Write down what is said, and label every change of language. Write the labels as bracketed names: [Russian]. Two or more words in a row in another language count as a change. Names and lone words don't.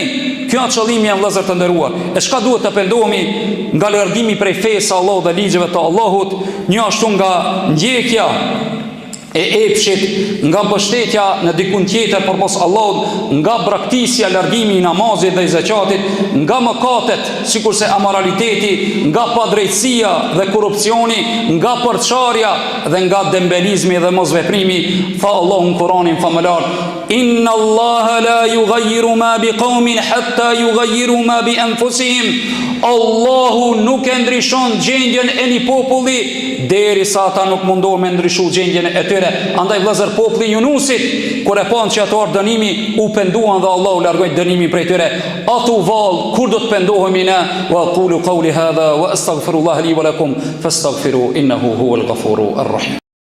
[Albanian] Kjo është qëllimi jam vëllezër të nderuar. E çka duhet të pendohemi nga largimi prej fesë Allahut dhe ligjeve të Allahut, një ashtu nga ndjekja e epshit, nga mbështetja në dikun tjetër përpos Allahut, nga braktisja, largimi i namazit dhe i zakatit, nga mëkatet, sikurse amoraliteti, nga padrejtësia dhe korrupsioni, nga përçarja dhe nga dembelizmi dhe mosveprimi. Tha Allahu në Kur'anin famëlar: [Arabic] إن الله لا يغير ما بقوم حتى يغيروا ما بأنفسهم. [Albanian] Allahu nuk e ndryshon gjendjen e një populli derisa ata nuk mundohen me ndryshu gjendjen e tyre. Andaj vëllezër, populli Yunusit kur e pan që ato ardh dënimi, u penduan dhe Allahu largoi dënimin prej tyre. Atu vallë, kur do të pendohemi ne? [Arabic] وأقول قولي هذا وأستغفر الله لي ولكم فاستغفروه إنه هو الغفور الرحيم.